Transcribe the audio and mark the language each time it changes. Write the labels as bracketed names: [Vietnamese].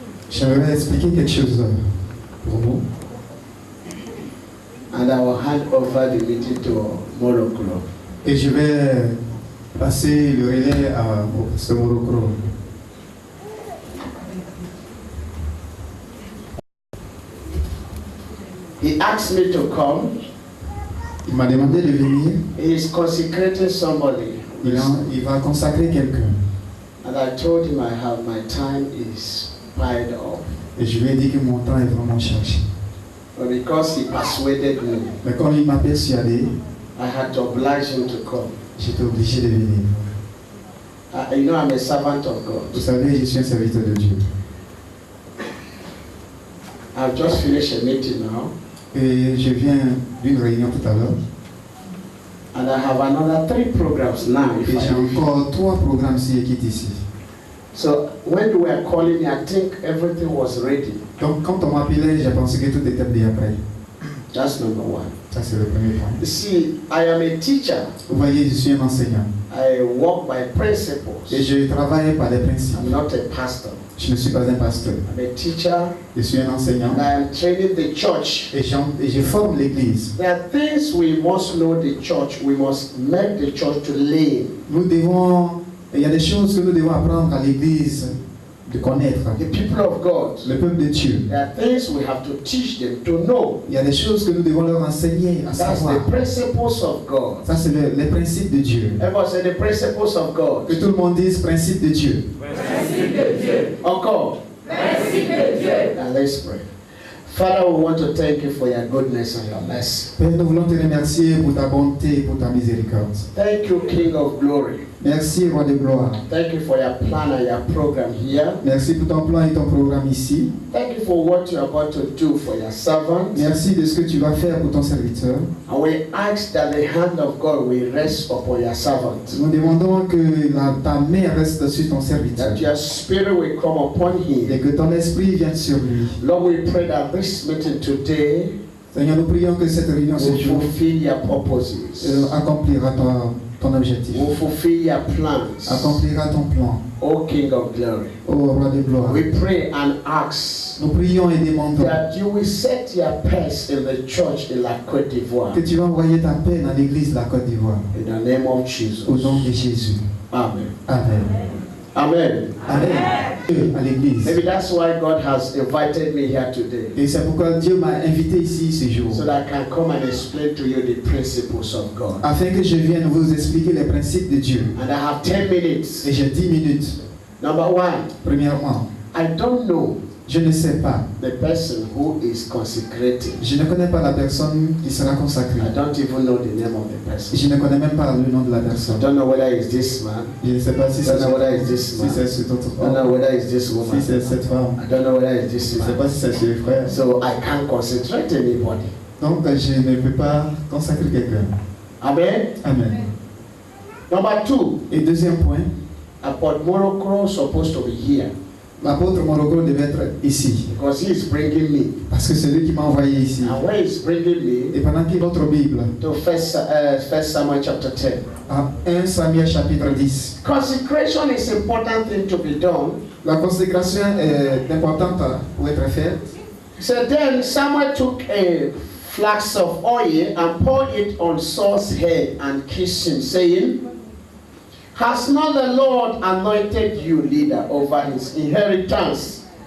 [French] J'aimerais expliquer quelque chose pour nous. [English] And I will hand over the meeting to Morocco. [French] Et je vais passer le relais au pasteur Morocco. [English] He asked me to come. [French] Il m'a demandé de venir. [English] He is consecrating somebody. [French] Il va consacrer quelqu'un. [English] And I told him my time is piled up. [French] Et je lui ai dit que mon temps est vraiment chargé. [English] But because he persuaded me, [French] Mais comme il m'a persuadé, [English] I had to oblige him to come. [French] j'étais obligé de venir. [English] You know, I'm a servant of God. [French] Vous savez, je suis un serviteur de Dieu. [English] I've just finished a meeting now. [French] Et je viens d'une réunion tout à l'heure. [English] And I have another 3 programs now. [French] Et j'ai encore 3 programmes qui est ici. [English] So when you were calling me, I think everything was ready. [French] Donc quand on m'appelait, j'ai pensé que tout était déjà prêt. [English] That's number 1. [French] Ça c'est le premier point. [English] You see, I am a teacher. [French] Vous voyez, je suis un enseignant. [English] I work by principles. [French] Et je travaille par des principes. [English] I'm not a pastor. [French] Je ne suis pas un pasteur. [English] I'm a teacher. [French] Je suis un enseignant. [English] And I am training the church. [French] Et je forme l'église. [English] There are things we must know the church. We must make the church to live. [French] Il y a des choses que nous devons apprendre à l'église de connaître. [English] The people of God. [French] Le peuple de Dieu. [English] There are things we have to teach them to know. [French] Il y a des choses que nous devons leur enseigner à savoir. [English] That's the principles of God. [French] Ça c'est les principes de Dieu. [English] Everyone say the principles of God. [French] Que tout le monde dise principes de Dieu. Principes de Dieu. Encore. Principes de Dieu. [English] Now let's pray. Father, we want to thank you for your goodness and your mercy. [French] Père, nous voulons te remercier pour ta bonté et pour ta miséricorde. [English] Thank you, King of Glory. [French] Merci, Roi de gloire. [English] Thank you for your plan and your program here. [French] Merci pour ton plan et ton programme ici. [English] Thank you for what you are about to do for your servant. [French] Merci de ce que tu vas faire pour ton serviteur. [English] And we ask that the hand of God will rest upon your servant. [French] Nous demandons que ta main reste sur ton serviteur. [English] That your spirit will come upon him. [French] Et que ton esprit vienne sur lui. [English] Lord, we pray that this meeting today [French] Seigneur, nous prions que cette réunion ce [English] will [French] jour [English] fulfill your purposes. [French] Accomplira ton objectif. [English] Will fulfill your plans. [French] Accomplira ton plan. [English] O King of Glory. [French] Ô Roi de gloire. [English] We pray and ask [French] Nous prions et demandons [English] that you will set your pace in the church in la Côte d'Ivoire. [French] que tu vas envoyer ta paix dans l'église de la Côte d'Ivoire. [English] In the name of Jesus. [French] Au nom de Jésus. [English] Amen. [French] Amen. [English] Amen. [French] Amen. À l'église. [English] Maybe that's why God has invited me here today. [French] Et c'est pourquoi Dieu m'a invité ici ce jour. [English] So that I can come and explain to you the principles of God. [French] Afin que je vienne vous expliquer les principes de Dieu. [English] And I have 10 minutes. [French] Et j'ai 10 minutes. [English] Number 1. [French] Premièrement, [English] I don't know [French] je ne sais pas. [English] the person who is consecrated. [French] Je ne connais pas la personne qui sera consacrée. [English] I don't even know the name of the person. [French] Je ne connais même pas le nom de la [English] I [French] personne. [English] don't know whether it's this man. [French] Je ne sais pas si [English] I don't [French] c'est [English] know whether it's this man. [French] cet autre [English] I don't know [French] homme, [English] whether it's this [French] si [English] woman. [French] c'est cette femme. [English] I don't know whether it's this [French] Je ne sais [English] man. [French] pas si c'est ce frère. [English] So I can't concentrate anybody. [French] Donc je ne peux pas consacrer quelqu'un. [English] Amen. [French] Amen. [English] Number 2. [French] Et deuxième point, [English] Apostle Morocco supposed to be here [French] l'apôtre Morocco devait être ici. [English] because he is bringing me. [French] Parce que c'est lui qui m'a envoyé ici. [English] And where he's bringing me [French] Et pendant qu'il votre Bible, [English] to First Samuel chapter 10. [French] à 1 Samuel chapitre 10. [English] Consecration is an important thing to be done. [French] La consécration est importante pour être faite. [English] So then Samuel took a flask of oil and poured it on Saul's head and kissed him, saying, "Has not the Lord anointed you leader over his inheritance?"